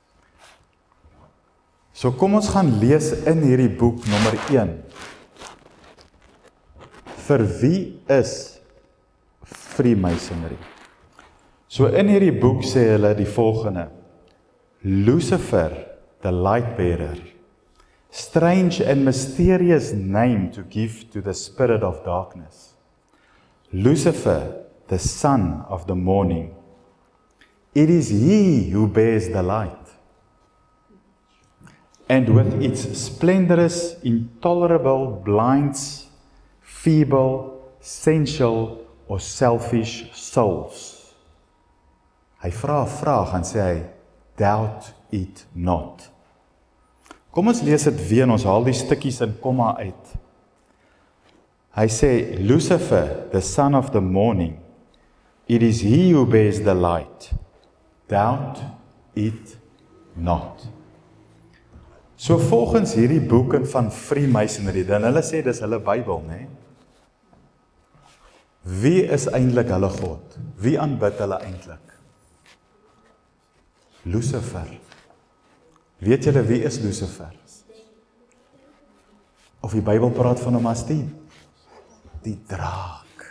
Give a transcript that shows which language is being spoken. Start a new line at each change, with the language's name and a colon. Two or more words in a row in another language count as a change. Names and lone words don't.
Afrikaans: So kom ons gaan lees in hierdie boek nommer 1. Vir wie is Freemasonry? So in hierdie boek sê hulle die volgende: Lucifer,
English: the light bearer, strange and mysterious name to give to the spirit of darkness. Lucifer, the son of the morning. It is he who bears the light. And with its splendorous, intolerable, blinds, feeble, sensual or selfish souls.
Afrikaans: Hy vra 'n vraag en sê hy,
English: doubt it not.
Afrikaans: Kom ons lees dit weer en ons haal die stukkies in komma uit. Hy sê, Lucifer,
English: the son of the morning, it is he who bears the light. Doubt it not.
Afrikaans: So volgens hierdie boeke van Freemasonry, dan hulle sê dis hulle Bybel, né? Wie is eintlik hulle God? Wie aanbid hulle eintlik? Lucifer. Weet julle wie is Lucifer? Of die Bybel praat van hom as die draak.